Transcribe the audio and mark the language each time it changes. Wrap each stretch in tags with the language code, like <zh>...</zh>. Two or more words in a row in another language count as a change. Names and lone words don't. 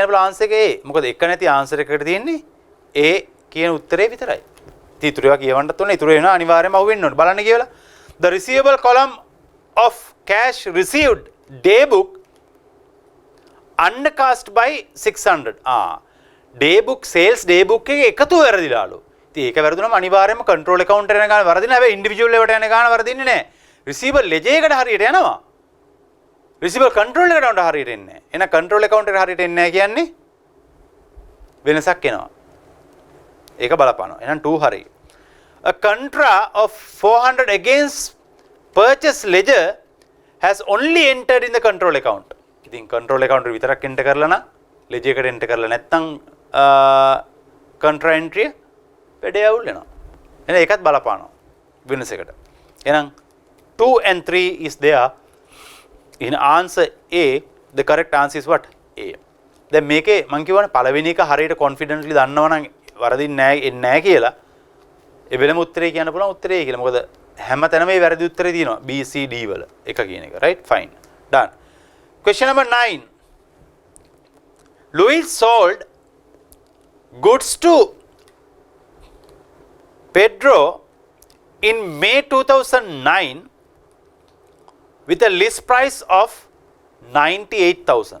<si>බල ආන්සර් එක A මොකද එක නැති ආන්සර් එකකට තියෙන්නේ A කියන උත්තරේ විතරයි ඉතින් ඉතුරු ඒවා කියවන්නත් ඕනේ ඉතුරු වෙනවා අනිවාර්යයෙන්ම අහුවෙන්න ඕනේ බලන්න කියලා</si> <en>the receivable column of cash received day book undercast by 600 day book sales day book</en> <si>එකේ එකතු වැරදිලාලු ඉතින් ඒක වැරදුනම අනිවාර්යයෙන්ම</si> <en>control account</en> <si>එකට යන ගාන වරදින හැබැයි individual එකට යන ගාන වරදින්නේ නැහැ</si> <en>receivable ledger</en> <si>එකට හරියට යනවා</si> <en>receivable control</en> <si>එකට හරියට එන්නේ නැහැ එහෙනම්</si> <en>control account</en> <si>එකට හරියට එන්නේ නැහැ කියන්නේ වෙනසක් එනවා ඒක බලපානවා එහෙනම් 2 හරි</si> <en>a contra of 400 against purchase ledger has only entered in the control account ඉතින් control account</en> <si>එක විතරක් enter කරලා නම්</si> <en>ledger</en> <si>එකට enter කරලා නැත්නම්</si> <en>contra entry</en> <si>වැඩේ අවුල් වෙනවා එහෙනම් ඒකත් බලපානවා වෙනසකට එහෙනම්</si> <en>2 and 3 is there in answer A the correct answer is what A</en> <si>දැන් මේකේ මම කියවනේ පළවෙනි එක හරියට</si> <en>confidently</en> <si>දන්නවා නම් වරදින්නේ නැහැ එන්නේ නැහැ කියලා ඒ වෙලම උත්තරේ කියන්න පුළුවන් උත්තරේ කියලා මොකද හැම තැනම මේ වැරදි උත්තරේ තියෙනවා B C D වල එක කියන එක</si> <en>right fine done question number 9 Louis sold goods to Pedro in May 2009 with a list price of 98,000.</en>